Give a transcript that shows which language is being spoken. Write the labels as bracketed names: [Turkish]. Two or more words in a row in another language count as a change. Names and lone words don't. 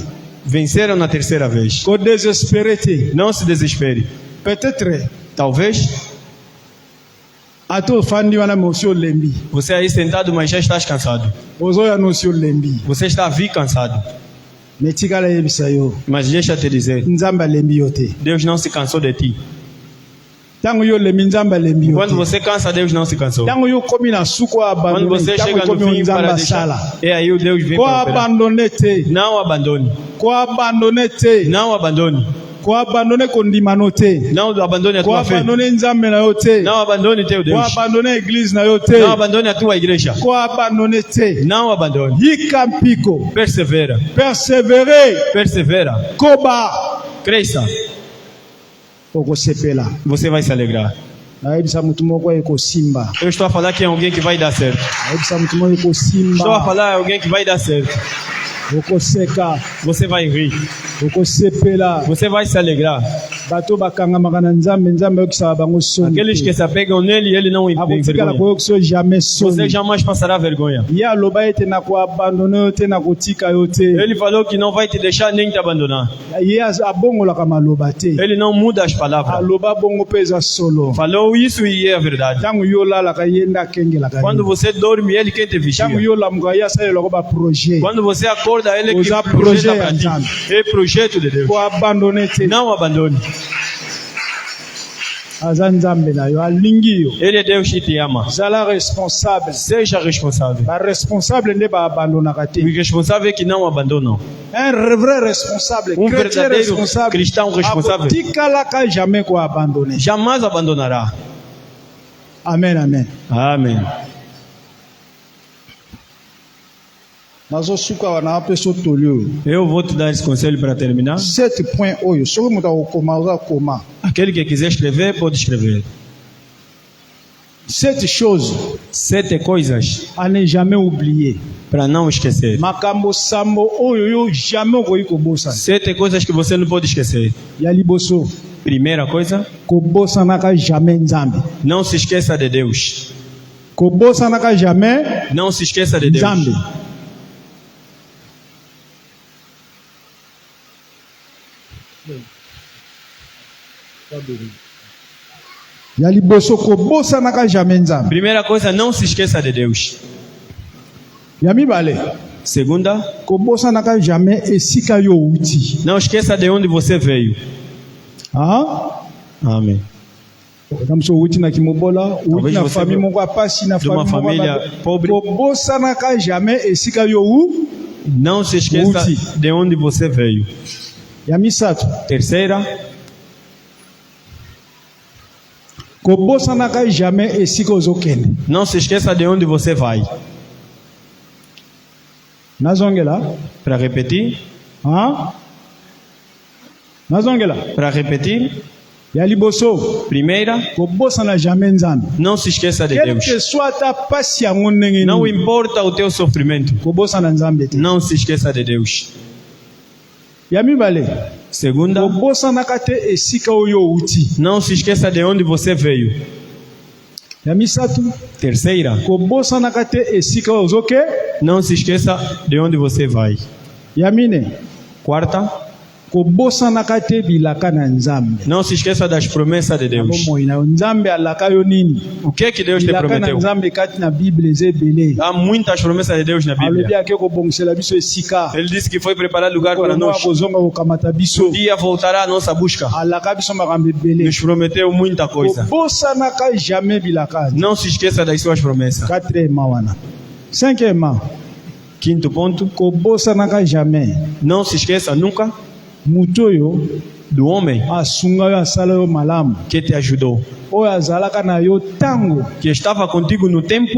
[Portuguese] venceram na terceira vez. [Lingala] kodesespere te [Portuguese] Não se desespere. [French] peut-être [Portuguese] Talvez [Lingala] ate ofandi wana me osi olembi [Portuguese] você aí sentado, mas já estás cansado. [Lingala] ozoya na osi olembi [Portuguese] Você está a vir cansado. [Lingala] me tikala yebisa yo [Portuguese] Mas deixa eu te dizer, [Lingala] nzambe alembi yo te [Portuguese] Deus não se cansou de ti. [Lingala] ntango yo olembi nzambe alembi yo [Portuguese] Quando [Lingala] te [Portuguese] você cansa, Deus não se cansou. [Lingala] ntango yo okomi na suku [Portuguese] Quando abandone você [Lingala] ntango [Portuguese] chega no [Lingala] ekomi [Portuguese] fim [Lingala] nzambe [Portuguese] para [Lingala] asala [Portuguese] deixar, é aí o Deus vem para operar. [Lingala] koabandone te [Portuguese] Não abandone. [Lingala] koabandone te [Portuguese] Não abandone. [Lingala] koabandone kondima no te [Portuguese] Não abandone a tua fé. [Lingala] koabandone nzambe na yo te [Portuguese] Não abandone teu Deus. [Lingala] koabandone eglize na yo te [Portuguese] Não abandone a tua igreja. [Lingala] koabandone te [Portuguese] Não abandone. [Lingala] yika mpiko [Portuguese] Persevera. persevere Persevera. [Lingala] koba [Portuguese] Cresça. [Lingala] okosepela [Portuguese] Você vai se alegrar. [Lingala] nayebisa motu moko ekosimba [Portuguese] Eu estou a falar que é alguém que vai dar certo. [Lingala] nayebisa motu moko [Portuguese] Estou a [Lingala] ekosimba [Portuguese] falar alguém que vai dar certo. [Lingala] okoseka [Portuguese] Você vai rir. [Lingala] okosepela [Portuguese] Você vai se alegrar. [Lingala] bato bakangamaka na nzambe nzambe ayokisaka bango soni [Portuguese] Aqueles que se apegam nele, ele não [Lingala] akotikala [Portuguese] envergonha. [Lingala] koyokisa yo jamais [Portuguese] Você [Lingala] soni [Portuguese] jamais passará vergonha. [Lingala] ye aloba ete nakoabandone yo te nakotika yo te [Portuguese] Ele falou que não vai te deixar nem te abandonar. [Lingala] ye abongolaka maloba te [Portuguese] Ele não muda as palavras. [Lingala] aloba bongo mpe eza solo [Portuguese] Falou isso e é a verdade. [Lingala] ntango yo olalaka ye nde akengelaka [Portuguese] Quando [Lingala] yo [Portuguese] você dorme, ele quem te vigia. [Lingala] ntango yo olamuka ye asalelako baprojet [Portuguese] Quando você acorda, ele que Usa projeta projeto para ti. [Lingala] ya [Portuguese] É projeto de Deus. [Lingala] koabandone te [Portuguese] Não abandone. [Lingala] aza nzambe na yo alingi yo [Portuguese] Ele é Deus que te ama. [Lingala] zala responsable [Portuguese] Seja responsável. [Lingala] baresponsable nde baabandonaka [Portuguese] O [Lingala] te [Portuguese] responsável é que não abandonam. [French] un vrai responsable chrétien [Portuguese] Verdadeiro responsable cristão responsável. [Lingala] akotikalaka jamais koabandone. [Portuguese] Jamais abandonará. Amen, amen. Amém. [Lingala] nazosuka wana apesa otoli oyo [Portuguese] Eu vou te dar esse conselho para terminar. [Lingala] 7 point oyo soki moto akokoma ozakoma [Portuguese] Aquele que quiser escrever, pode escrever. [French] 7 choses [Portuguese] 7 coisas [French] à ne jamais oublier. [Portuguese] para não esquecer. [Lingala] makambo sambo oyo yo jamais okoki kobosana [Portuguese] 7 coisas que você não pode esquecer. [Lingala] ya liboso [Portuguese] Primeira coisa, [Lingala] kobosanaka jamais nzambe [Portuguese] não se esqueça de Deus. [Lingala] kobosanaka jamais [Portuguese] Não se esqueça de Deus. [Lingala] nzambe ya liboso kobosanaka jamais nzambe [Portuguese] Primeira coisa, não se esqueça de Deus. [Lingala] ya mibale [Portuguese] Segunda, [Lingala] kobosanaka jamais esika yo outi [Portuguese] não esqueça de onde você veio. Amém. [Lingala] namso outi na kimobola outi [Portuguese] Talvez [Lingala] na [Portuguese] você famille veio [Lingala] moko apasi na [Portuguese] de uma família pobre. [Lingala] kobosanaka jamais esika yo [Portuguese] Não se esqueça [Lingala] Outi. [Portuguese] de onde você veio. [Lingala] ya misato [Portuguese] Terceira, [Lingala] kobosanaka jamais esika ozokende [Portuguese] não se esqueça de onde você vai. [Lingala] nazongela [Portuguese] Para repetir, [Lingala] nazongela [Portuguese] para repetir. [Lingala] ya liboso [Portuguese] Primeira, [Lingala] kobosana jamais nzambe [Portuguese] não se esqueça de quelque Deus. [Lingala] soit ata pasi yango ndenge [Portuguese] Não [Lingala] nini [Portuguese] importa o teu sofrimento, [Lingala] kobosana nzambe te [Portuguese] não se esqueça de Deus. [Lingala] ya mibale [Portuguese] Segunda, [Lingala] kobosanaka te esika oyo outi [Portuguese] não se esqueça de onde você veio. [Lingala] ya misato [Portuguese] Terceira, [Lingala] kobosanaka te esika oyo ozoke [Portuguese] não se esqueça de onde você vai. [Lingala] ya mine [Portuguese] Quarta, [Lingala] kobosanaka te bilaka na nzambe [Portuguese] não se esqueça das promessas de Deus. [Lingala] bomoi na yo nzambe alaka yo nini [Portuguese] O que é que Deus te [Lingala] bilaka na [Portuguese] prometeu? [Lingala] nzambe kati na bible eza ebele [Portuguese] Há muitas promessas de Deus na [Lingala] alobi [Portuguese] Bíblia. [Lingala] ake kobongisela biso esika [Portuguese] Ele disse que foi preparar lugar para [Lingala] kolongoa [Portuguese] nós. [Lingala] kozonga kokamata biso [Portuguese] Um dia voltará a nossa busca. [Lingala] alaka biso makambo ebele [Portuguese] Nos prometeu muita coisa. [Lingala] kobosanaka jamais bilaka [Portuguese] Não se esqueça das suas promessas. [Lingala] 4e wana 5e [Portuguese] Quinto ponto, [Lingala] kobosanaka jamais [Portuguese] não se esqueça nunca [Lingala] moto oyo [Portuguese] do homem [Lingala] asunga yo asala yo malamu [Portuguese] que te ajudou, [Lingala] oyo azalaka na yo ntango [Portuguese] que estava contigo no tempo